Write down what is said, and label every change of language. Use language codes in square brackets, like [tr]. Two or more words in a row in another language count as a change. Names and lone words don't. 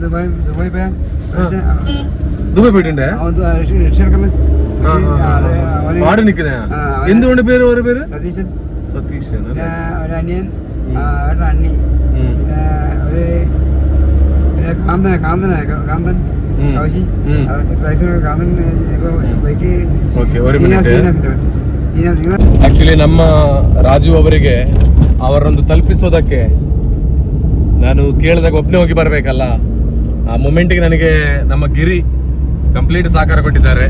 [ml] പോയിട്ടുണ്ട്. എന്തുകൊണ്ട് പേര് ഓരോ പേര്? സതീശൻ. ഒരു അനിയൻ, അണ്ണി, പിന്നെ കാന്തൻ കൗശി കാന്തൻ. [kn] ಆಕ್ಚುಲಿ ನಮ್ಮ ರಾಜು ಅವರಿಗೆ ಅವರನ್ನು ತಲುಪಿಸೋದಕ್ಕೆ ನಾನು ಕೇಳಿದಾಗ ಒಬ್ಬನೇ ಹೋಗಿ ಬರಬೇಕಲ್ಲ. ಆ ಮೊಮೆಂಟ್ಗೆ ನನಗೆ ನಮ್ಮ ಗಿರಿ ಕಂಪ್ಲೀಟ್ ಸಹಕಾರ ಕೊಟ್ಟಿದ್ದಾರೆ.